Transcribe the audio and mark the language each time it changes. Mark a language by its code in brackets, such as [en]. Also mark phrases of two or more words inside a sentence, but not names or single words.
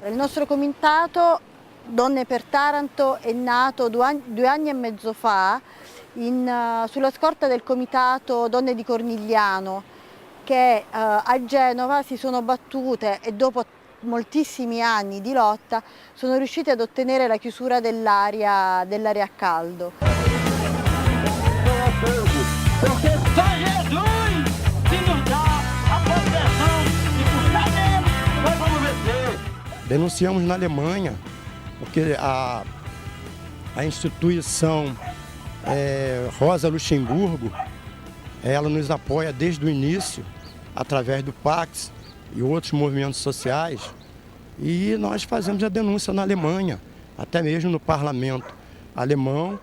[it] Il nostro comitato Donne per Taranto è nato 2 anni e mezzo fa sulla scorta del comitato Donne di Cornigliano, che a Genova si sono battute e dopo moltissimi anni di lotta sono riusciti ad ottenere la chiusura dell'area a caldo. [pt] Denunciamos na Alemanha, porque a instituição Rosa Luxemburgo, ela nos apoia desde o início, através do Pax e outros movimentos sociais, e nós fazemos a denúncia na Alemanha, até mesmo no parlamento alemão.